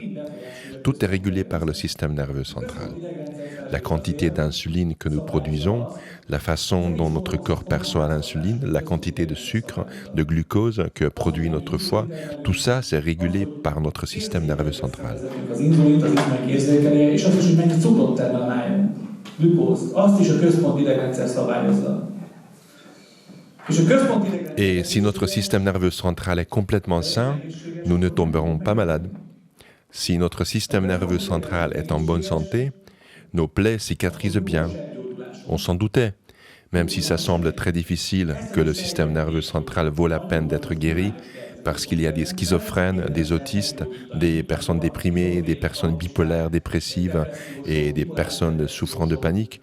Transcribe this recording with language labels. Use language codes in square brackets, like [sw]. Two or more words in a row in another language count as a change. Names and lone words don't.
[fr] Tout est régulé par le système nerveux central. La quantité d'insuline que nous produisons, la façon dont notre corps perçoit l'insuline, la quantité de sucre, de glucose que produit notre foie, tout ça, c'est régulé par notre système nerveux central. [hu] Az inzulint az is megérzékelje, és azt is, hogy mennyi cukrot termel a májunk. Glükóz. Azt is a központi idegrendszer szabályozza. [fr] Et si notre système nerveux central est complètement sain, nous ne tomberons pas malades. Si notre système nerveux central est en bonne santé, nos plaies cicatrisent bien. On s'en doutait, même si ça semble très difficile, que le système nerveux central vaut la peine d'être guéri, parce qu'il y a des schizophrènes, des autistes, des personnes déprimées, des personnes bipolaires, dépressives et des personnes souffrant de panique.